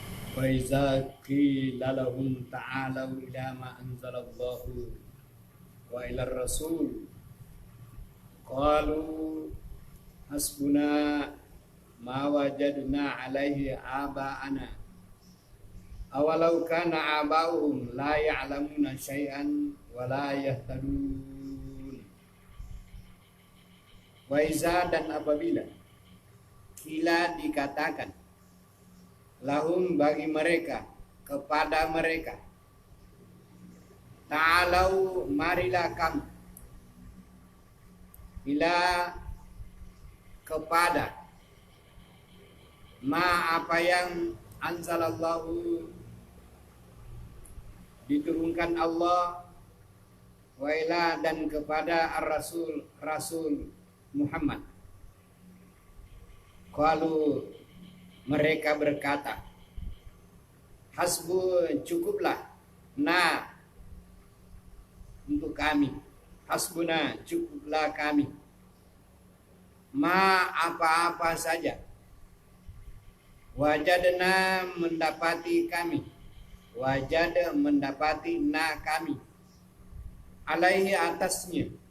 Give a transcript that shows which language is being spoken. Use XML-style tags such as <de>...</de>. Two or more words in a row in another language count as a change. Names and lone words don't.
<ar>وإذا قيل لهم تعالوا إلى ما أنزل الله وإلى رسول قالوا حسبنا ما وجدنا عليه آباءنا أولو كان آباؤهم لا يعلمون شيئا ولا يهتدون. وإذا</ar> <id>dan apabila kila dikatakan lahum bagi mereka kepada mereka ta'alau marilah kamu ila kepada ma apa yang anzalallahu diturunkan Allah</id> <ar>وإلى</ar> <id>dan kepada ar-rasul Rasul Muhammad. Qalu mereka berkata, hasbu cukuplah untuk kami, hasbuna cukuplah kami, ma apa-apa saja, wajadna mendapati kami, wajad mendapati kami, alaihi atasnya,</id>